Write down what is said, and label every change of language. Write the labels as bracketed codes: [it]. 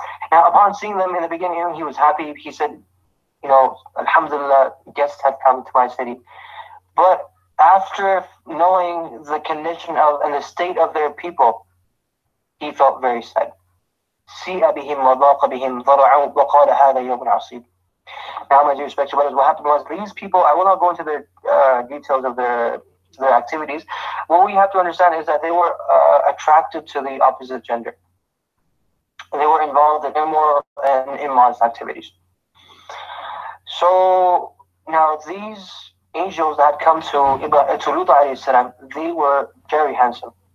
[en] Now upon seeing them in the beginning, he was happy. He said, Alhamdulillah, guests have come to my city. But after knowing the condition of and the state of their people, he felt very sad. [ar] سيء بهم وضاق بهم ضرعوا وقال هذا يوم عصيب. [en] Now, my dear respected brothers, what happened was these people, I will not go into the details of their activities. What we have to understand is that they were attracted to the opposite gender. They were involved in immoral and immodest activities. So now these angels that had come to Lut alayhi salam, they were very handsome.